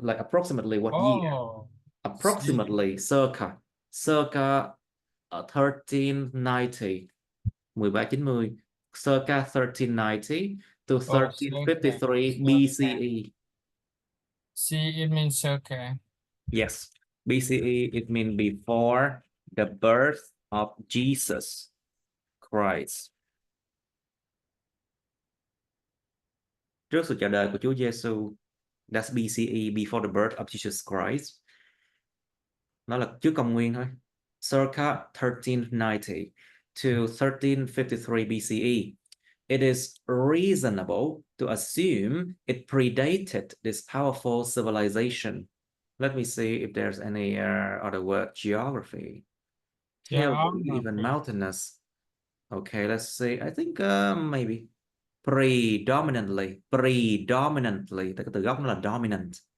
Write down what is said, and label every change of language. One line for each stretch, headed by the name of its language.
English: Like approximately what year? Approximately circa 1390, 1390, circa 1390 to 1353 BCE. C, it means circa. Yes, BCE, it means before the birth of Jesus Christ.
Vietnamese: Trước sự chào đời của Chúa Giêsu.
English: That's BCE, before the birth of Jesus Christ.
Vietnamese: Nó là trước công nguyên thôi.
English: Circa 1390 to 1353 BCE. It is reasonable to assume it predated this powerful civilization. Let me see if there's any other word. Geography. Hilly, even mountainous. Okay, let's see. I think maybe predominantly.
Vietnamese: Cái từ gốc nó là dominant.